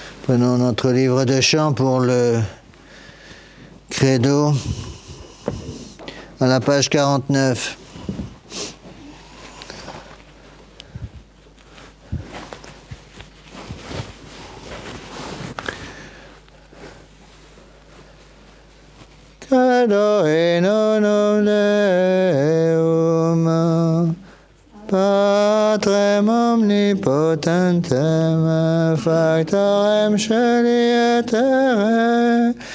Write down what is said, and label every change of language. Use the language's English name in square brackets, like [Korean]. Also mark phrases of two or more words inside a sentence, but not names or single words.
[French] Prenons notre livre de chant pour le credo à la page 49. [Latin] Credo in unum Deum, Patrem omnipotentem, factorem celi et terrae,